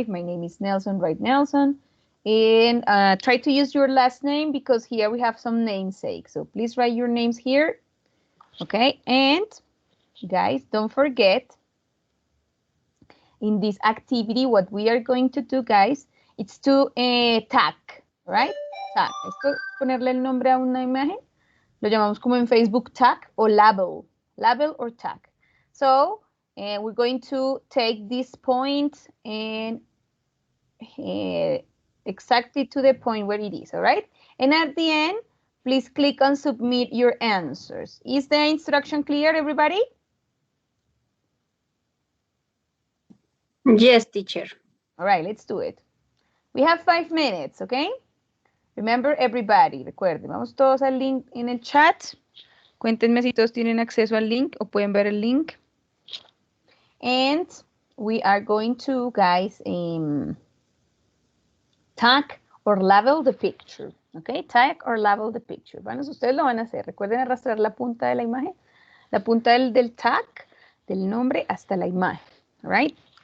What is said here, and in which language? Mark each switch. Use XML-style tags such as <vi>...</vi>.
<en>If my name is Nelson, write Nelson. And try to use your last name because here we have some namesakes. So please write your names here, okay? And guys, don't forget, in this activity, what we are going to do, guys, it's to tag, right? Tag.</en> <es>Esto es ponerle el nombre a una imagen. Lo llamamos como en Facebook tag o label.</es> <en>Label or tag. So we're going to take this point and exactly to the point where it is, all right? And at the end, please click on submit your answers. Is the instruction clear, everybody? Yes, teacher. All right, let's do it. We have 5 minutes, okay? Remember, everybody,</en> <es>recuerden, vamos todos al link en el chat. Cuéntenme si todos tienen acceso al link o pueden ver el link.</es> <en>And we are going to, guys, tag or label the picture, okay? Tag or label the picture.</en> <es>Bueno, ustedes lo van a hacer. Recuerden arrastrar la punta de la imagen, la punta del tag, del nombre hasta la imagen,</es> <en>all right?</en>